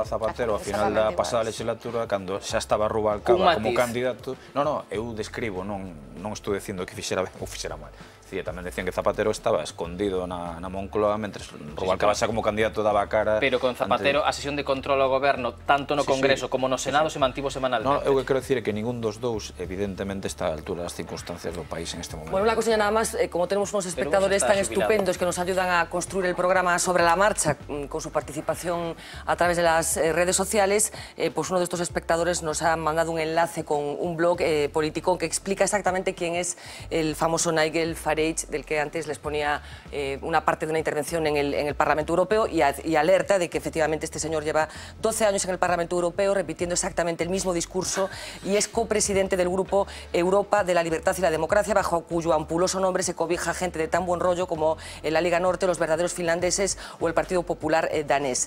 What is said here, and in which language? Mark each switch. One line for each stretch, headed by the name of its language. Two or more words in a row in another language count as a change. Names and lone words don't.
Galician: Zapatero, ao final da pasada legislatura, cando xa estaba Rubalcaba como candidato, eu describo, non estou dicindo que fixera ben ou fixera mal, Tamén decían que Zapatero estaba escondido na Moncloa mentres Rubalcaba como candidato daba cara... Pero con Zapatero a sesión de control ao goberno, tanto no Congreso como no Senado, se mantivo semanalmente. Eu quero dicir que ningún dos dous, evidentemente, está a altura das circunstancias do país en este momento.
Spanish: Bueno, una cosilla nada más, como tenemos unos espectadores tan estupendos que nos ayudan a construir el programa sobre la marcha con su participación a través de las redes sociales, pues uno de estos espectadores nos ha mandado un enlace con un blog político que explica exactamente quién es el famoso Nigel Farage, del que antes les ponía una parte de una intervención en el Parlamento Europeo y alerta de que efectivamente este señor lleva 12 años en el Parlamento Europeo repitiendo exactamente el mismo discurso y es copresidente del grupo Europa de la Libertad y la Democracia, bajo cuyo ampuloso nombre se cobija gente de tan buen rollo como la Liga Norte, los verdaderos finlandeses o el Partido Popular danés.